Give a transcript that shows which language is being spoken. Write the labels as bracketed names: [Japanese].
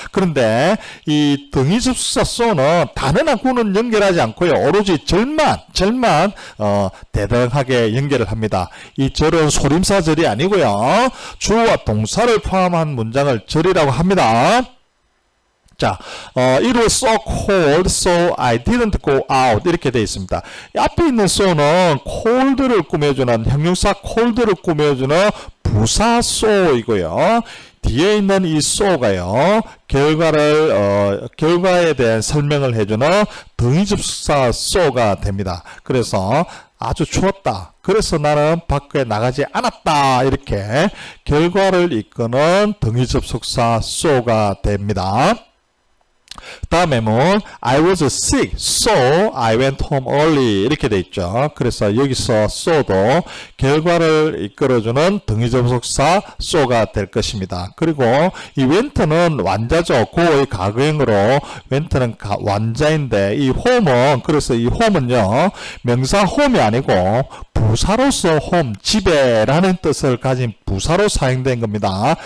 [Korean] 그런데 이 등위 접속사 so는 단어나 구는 연결하지 않고요. 오로지 절만 대등하게 연결을 합니다. 이 절은 소림사절이 아니고요. 주어와 동사를 포함한 문장을 절이라고 합니다. [English] 자, it was so cold, so I didn't go out. [Korean] 이렇게 되어 있습니다. 앞에 있는 so는 cold를 꾸며주는, 형용사 cold를 꾸며주는 부사 so이고요. 뒤에 있는 이 so가요, 결과에 대한 설명을 해주는 등위 접속사 so가 됩니다. 그래서 아주 추웠다, 그래서 나는 밖에 나가지 않았다, 이렇게 결과를 이끄는 등위 접속사 so가 됩니다. [English] 다음에는 I was sick, so I went home early. [Korean] 이렇게 돼 있죠. 그래서 여기서 so도 결과를 이끌어주는 등위접속사 so가 될 것입니다. 그리고 이 went는 완자죠. 고의 가거형으로 went는 완자인데 이 home은, 그래서 이 home은요, 명사 home이 아니고 부사로서 home, 집에라는 뜻을 가진 부사로 사용된 겁니다.